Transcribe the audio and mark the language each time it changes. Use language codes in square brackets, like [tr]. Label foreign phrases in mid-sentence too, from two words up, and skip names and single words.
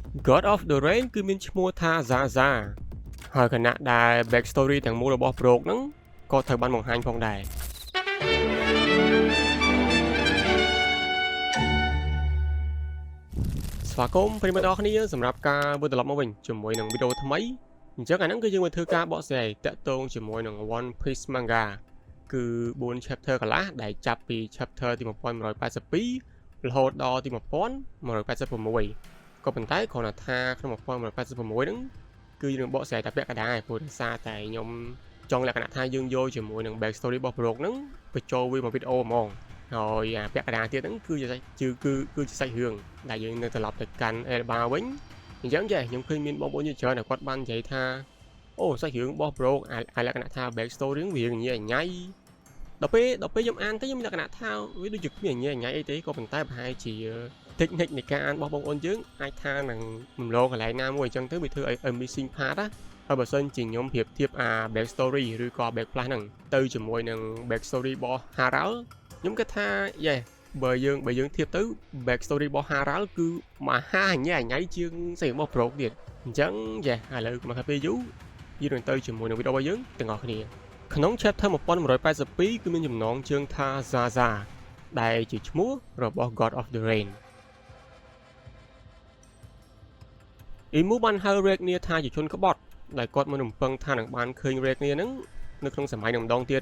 [km] God of the Rain គឺមានឈ្មោះថា Zaza ហើយខណៈដែល backstory ទាំងមូលរបស់ Broke ហ្នឹងក៏ត្រូវបានបង្ហាញផងដែរស្វាគមន៍ប្រិយមិត្តអរគ្នាសម្រាប់ការវិលត្រឡប់មកវិញជាមួយនឹងវីដេអូថ្មីអញ្ចឹងអាហ្នឹងគឺយើងមកធ្វើការបកស្រាយតាក់ទងជាមួយនឹង One Piece Manga គឺ4 chapter កន្លះដែលចាប់ពី chapter ទី1182រហូតដល់ទី 1186ក៏ប៉ុន្តែគ្រាន់តែថាក្នុង1186ហ្នឹងគឺយើងបកស្រាយតែពាក់កណ្ដាលព្រោះដោយសារតែខ្ញុំចង់លក្ខណៈថាយើងយកជាមួយនឹង [en] back story [km] របស់ Broke ហ្នឹងបញ្ចូលវាមកវីដេអូហ្មងហើយអាពាក់កណ្ដាលទៀតហ្នឹងគឺជាសាច់រឿងដែល យើងនៅត្រឡប់ទៅកាន់ Elba វិញអញ្ចឹងចេះខ្ញុំឃើញមានបងប្អូនជាច្រើនដែលគាត់បាននិយាយថាអូសាច់រឿងរបស់ Broke អាលក្ខណៈថា [en] back story [km] វាញ៉ៃញ៉ៃដល់ពេលខ្ញុំអាន ទៅខ្ញុំមានលក្ខណៈថាវាដូចជាគ្មានញ៉ៃញ៉ៃអីទេក៏ប៉ុន្តែប្រហែលជា technique នៃការអានរបស់បងប្អូនយើងអាចថានឹងរំលងកន្លែងណាមួយអញ្ចឹង ទៅវាធ្វើឲ្យ [en] missing part [km] ណាហើយបើសិនជាខ្ញុំប្រៀបធៀបអា [en] back story [km] ឬក៏ [en] back plus [km] ហ្នឹងទៅជាមួយនឹង [en] back story [km] របស់ Haral ខ្ញុំគិតថាបើយើងធៀបទៅ [en] back story [km] របស់ Haral គឺមហាញ៉ៃញ៉ៃជាងសេរបស់ Broke ទៀតអញ្ចឹងឥឡូវមកថាពេលយូរយើងនឹងទៅជាមួយនឹងវីដេអូរបស់យើងទាំងអស់គ្នាក្នុង chapter 1182គឺមានចំណងជើងថា Zaza ដែលជាឈ្មោះរបស់ God of the Rain អ៊ីមូបានហៅ Regnier ថាជាជនក្បត់ដែលគាត់មិនរំពឹងថានឹងបានឃើញ Regnier ហ្នឹងនៅក្នុងសម័យនឹងម្ដងទៀត